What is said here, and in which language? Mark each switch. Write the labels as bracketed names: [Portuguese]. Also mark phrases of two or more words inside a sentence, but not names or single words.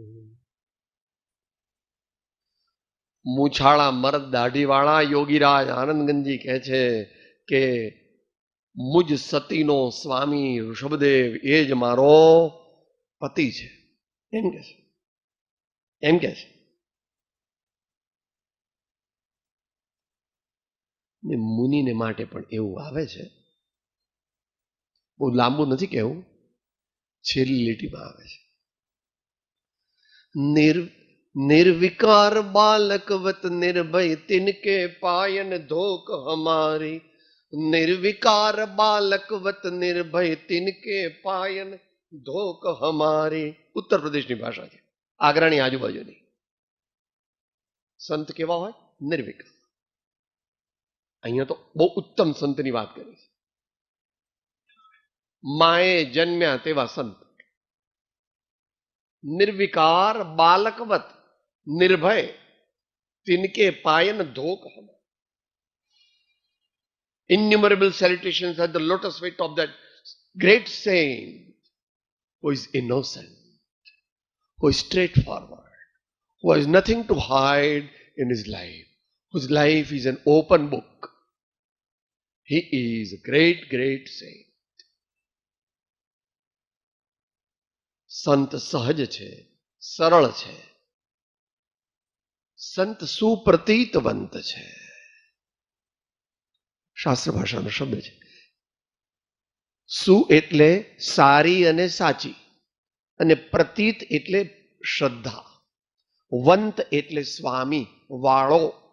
[Gujarati] મૂછાળા મરદ દાઢીવાળા યોગીરાજ આનંદગંજી કહે છે કે મુજ સતીનો સ્વામી ઋષભદેવ એ જ મારો પતિ છે, એમ કે છે. એમ કે છે. ને મુનિને માટે પણ એવું આવે છે, બહુ લાંબુ નથી કહેવું, છેલ્લી લીટીમાં આવે છે. [Hindi] निर्विकार बालकवत निर्भय तिनके पायन धोक हमारी, निर्विकार बालकवत निर्भय तिनके पायन धोक हमारी. [Gujarati] उत्तर प्रदेशની ભાષા છે, આગ્રાની આજુબાજુની. સંત કેવા હોય? નિર્વિકાર. અહીંયા તો બહુ ઉત્તમ સંતની વાત કરી છે. માએ જન્મ્યા તેવા સંત. [Hindi] निर्विकार बालकवत निर्भय तिनके पायन धोक हम. [English] Innumerable salutations at the lotus feet of that great saint who is innocent, who is straightforward, who has nothing to hide in his life, whose life is an open book. He is a great, great saint. [Gujarati] સંત સહજ છે, સરળ છે. સંત સુપ્રતીતવંત છે. શાસ્ત્ર ભાષાનો શબ્દ છે. સુ એટલે સારી અને સાચી, અને પ્રતીત એટલે શ્રદ્ધા, વંત એટલે સ્વામી, વાળો.